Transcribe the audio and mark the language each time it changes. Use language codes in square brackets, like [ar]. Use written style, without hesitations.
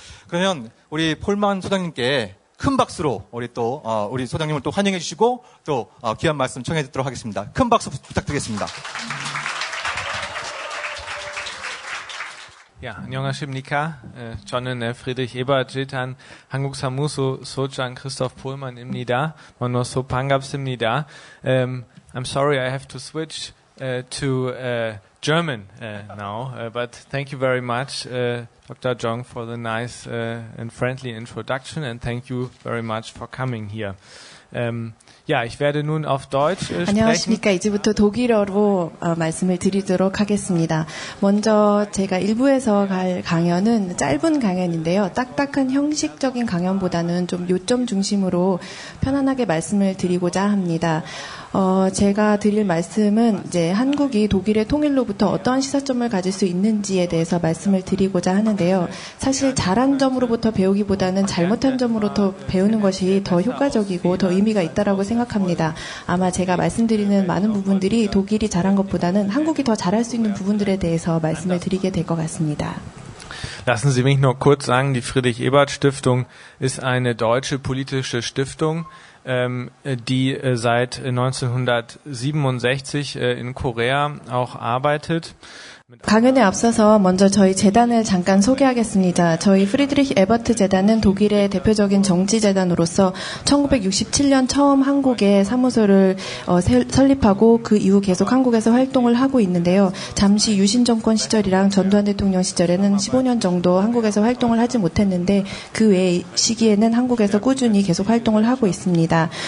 [ko] 그러면 우리 폴만 소장님께 큰 박수로 우리 소장님을 또 환영해 주시고 또 귀한 말씀 청해 듣도록 하겠습니다. 큰 박수 부탁드리겠습니다. 야, 안녕하십니까? 저는 Friedrich Ebert 재단 한국 사무소 소장 크리스토프 폴만입니다. 만나서 반갑습니다. [en] I'm sorry I have to switch to German now, but thank you very much, Dr. Jong, for the nice and friendly introduction, and thank you very much for coming here. [de] Ja, ich werde nun auf Deutsch sprechen. [ko] 안녕하십니까. 이제부터 독일어로 말씀을 드리도록 하겠습니다. 먼저 제가 일부에서 갈 강연은 짧은 강연인데요. 딱딱한 형식적인 강연보다는 좀 요점 중심으로 편안하게 말씀을 드리고자 합니다. 제가 드릴 말씀은 이제 한국이 독일의 통일로부터 어떠한 시사점을 가질 수 있는지에 대해서 말씀을 드리고자 하는데요. 사실 잘한 점으로부터 배우기보다는 잘못한 점으로부터 배우는 것이 더 효과적이고 더 의미가 있다라고 생각합니다. 아마 제가 말씀드리는 많은 부분들이 독일이 잘한 것보다는 한국이 더 잘할 수 있는 부분들에 대해서 말씀을 드리게 될 것 같습니다. [de] Lassen Sie mich nur kurz sagen, die Friedrich-Ebert-Stiftung ist eine deutsche politische Stiftung, die seit 1967 in Korea auch arbeitet. [ko] 강연에 앞서서 먼저 저희 재단을 잠깐 소개하겠습니다. 저희 프리드리히 에버트 재단은 독일의 대표적인 정치재단으로서 1967년 처음 한국에 사무소를 설립하고 그 이후 계속 한국에서 활동을 하고 있는데요. 잠시 유신 정권 시절이랑 전두환 대통령 시절에는 15년 정도 한국에서 활동을 하지 못했는데 그 외 시기에는 한국에서 꾸준히 계속 활동을 하고 있습니다.